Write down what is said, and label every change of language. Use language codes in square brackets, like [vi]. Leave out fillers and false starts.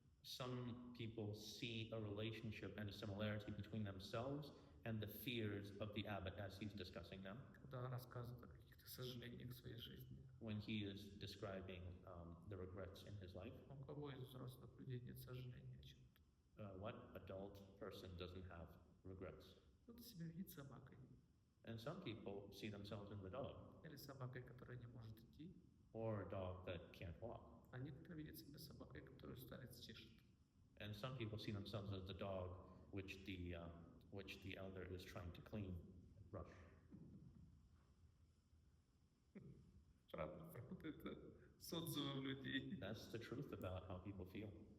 [en] Some people see a relationship and a similarity between themselves and the fears of the abbot as he's discussing them. [ru] Когда он рассказывает о каких-то сожаления в своей жизни. [en] when he is describing the regrets in his life. [ru] У кого из взрослых людей нет сожаления о чем-то? [en] What adult person doesn't have regrets? [ru] Кто-то себя видит собакой, [en] And some people see themselves in the dog, [ru] или собакой, которая не может идти, [en] or a dog that can't walk. [ru] а некоторые видят себя собакой, которую старец чешет. [en] And some people see themselves as the dog which the elder is trying to clean and brush. [ru] Правда, правда, это социум людей. [en] That's the truth about how people feel.